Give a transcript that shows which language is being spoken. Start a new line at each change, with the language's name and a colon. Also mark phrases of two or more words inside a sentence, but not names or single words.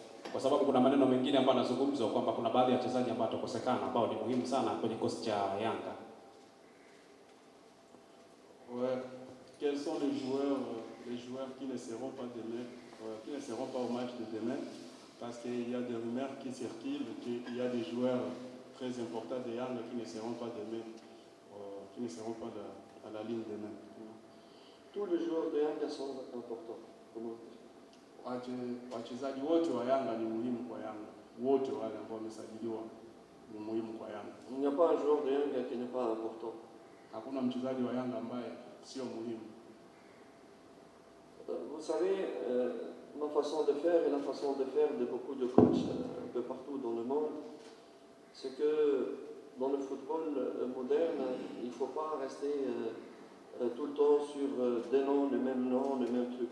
Swahili: kwa sababu kuna maneno mengine ambayo yanazungumzwa kwamba kuna baadhi ya wachezaji ambao watakosekana ambao ni muhimu sana kwenye kikosi cha Yanga.
French: Ouais. Quels sont les joueurs qui ne seront pas demain, qui ne seront pas au match de demain, parce qu'il y a des rumeurs qui circulent qu'il y a des joueurs très importants de Yanga qui ne seront pas demain, qui ne seront pas à la ligne demain. Tous les joueurs de Yanga sont importants.
Swahili: Wachezaji wote wa Yanga ni muhimu kwa Yanga. Wote wale ambao wamesajiliwa ni muhimu kwa Yanga.
French: Il n'y a pas un joueur de Yanga qui n'est pas important.
Swahili: Hakuna mchezaji wa Yanga ambaye sio muhimu.
French: Vous savez, ma façon de faire et la façon de faire de beaucoup de coachs un peu partout dans le monde, c'est que dans le football moderne, il ne faut pas rester tout le temps sur des noms, les mêmes trucs.